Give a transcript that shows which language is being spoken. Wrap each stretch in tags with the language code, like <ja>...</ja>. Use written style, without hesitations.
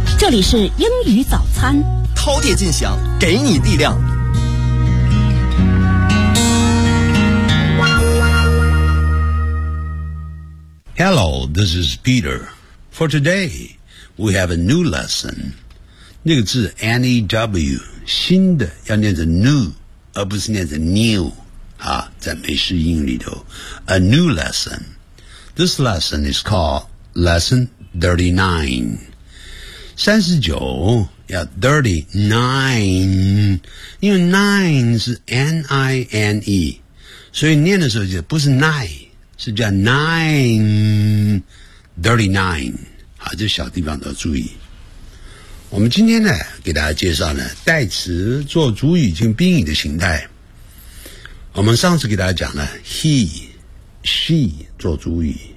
<zh>这里是英语早餐，饕餮尽享，给你力量。</zh> <en>Hello, this is Peter. For today, we have a new lesson.</en> <zh>那个字 N-E-W, 新的要念着 new, 而不是念着 new, 啊，在美式英语里头</zh> <en>a new lesson. This lesson is called Lesson 39. 39, yeah, 39.</en> <zh>因为 nine 是 N-I-N-E. 所以念的时候就不是 nine, 是叫 nine, 39. 好，这小地方都要注意。我们今天呢，给大家介绍呢，代词做主语兼宾语的形态。我们上次给大家讲了 he, she 做主语。</zh>